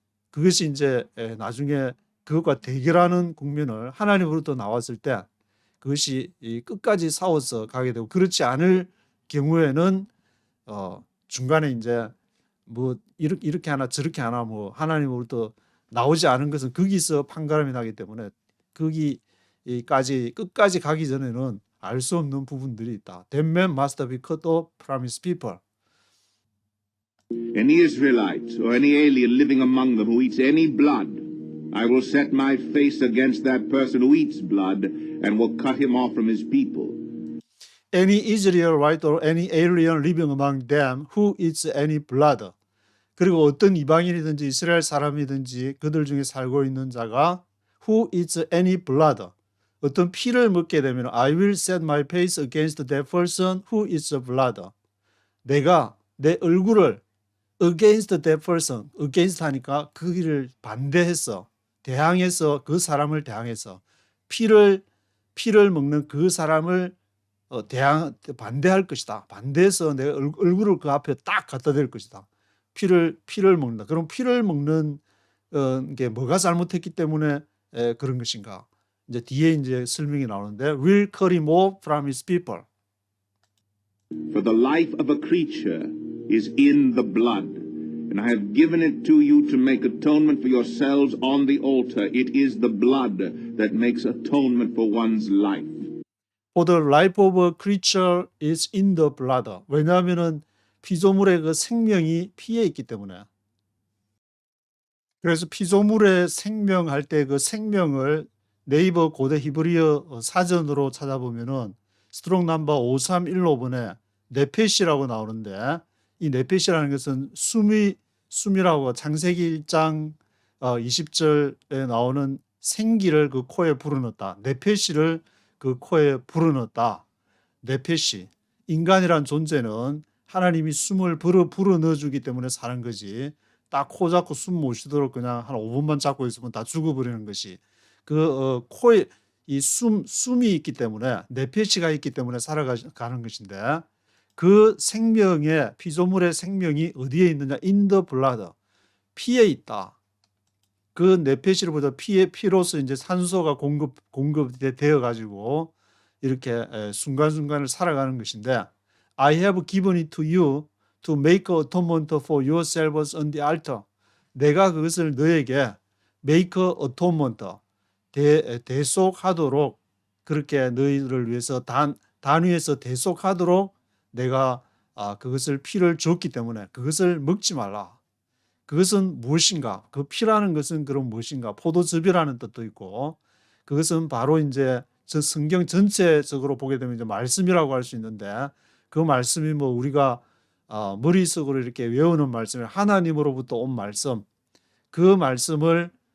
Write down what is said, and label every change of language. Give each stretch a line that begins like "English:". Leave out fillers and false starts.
Korean: 그것이 이제 나중에 그것과 대결하는 국면을 하나님으로부터 나왔을 때 그것이 끝까지 싸워서 가게 되고 그렇지 않을 경우에는 중간에 이제 뭐 이렇게 하나 저렇게 하나 뭐 하나님으로부터 나오지 않은 것은 거기서 판가름이 나기 때문에 거기까지 끝까지 가기 전에는 알 수 없는 부분들이 있다.
English: That man must be cut off from his people. Any Israelite or any alien living among them who eats any blood I will set my face against that person who eats blood and will cut him off from his people. Any Israelite or any alien living among them who eats any blood.
Korean: 그리고 어떤 이방인이든지 이스라엘 사람이든지 그들 중에 살고 있는 자가
English: who eats any blood.
Korean: 어떤 피를 먹게 되면
English: I will set my face against that person who eats blood.
Korean: 내가 내 얼굴을
English: against that person,
Korean: against 하니까 그 일을 반대해서 대항해서 그 사람을 대항해서 피를 먹는 그 사람을 반대할 것이다. 반대해서 내 얼굴을 그 앞에 딱 갖다 댈 것이다. 피를 먹는다. 그럼 피를 먹는 게 뭐가 잘못했기 때문에 그런 것인가? 이제 뒤에 이제 설명이 나오는데
English: will cut him off from his people. For the life of a creature is in the blood, and I have given it to you to make atonement for yourselves on the altar. It is the blood that makes atonement for one's life. For the life of a creature is in the blood.
Korean: 왜냐하면은 피조물의 그 생명이 피에 있기 때문에. 그래서 피조물의 생명할 때 그 생명을 네이버 고대 히브리어 사전으로 찾아보면은 스트롱 넘버 5315번에 네페시라고 나오는데 이 네페시라는 것은 숨이라고 창세기 1장 20절에 나오는 생기를 그 코에 불어넣었다. 네페시를 그 코에 불어넣었다. 네페시. 인간이란 존재는 하나님이 숨을 불어넣어주기 때문에 사는 거지. 딱 코 잡고 숨 못 쉬도록 그냥 한 5분만 잡고 있으면 다 죽어버리는 것이. 코에 이 숨이 있기 때문에 네페시가 있기 때문에 살아가는 것인데 그 생명의 피조물의 생명이 어디에 있느냐?
English: in the blood.
Korean: 피에 있다. 그 네페시로부터 피로서 이제 산소가 공급되어 가지고 이렇게 순간순간을 살아가는 것인데
English: I have given it to you to make atonement for yourselves on the altar.
Korean: 내가 그것을 너에게
English: make atonement
Korean: 대속하도록 그렇게 너희를 위해서 단위에서 대속하도록 내가 그것을 피를 줬기 때문에 그것을 먹지 말라. 그것은 무엇인가? 그 피라는 것은 그럼 무엇인가? 포도즙이라는 뜻도 있고 그것은 바로 이제 저 성경 전체적으로 보게 되면 이제 말씀이라고 할 수 있는데 그 말씀이 뭐 우리가 머릿속으로 이렇게 외우는 말씀이 하나님으로부터 온 말씀 그 말씀을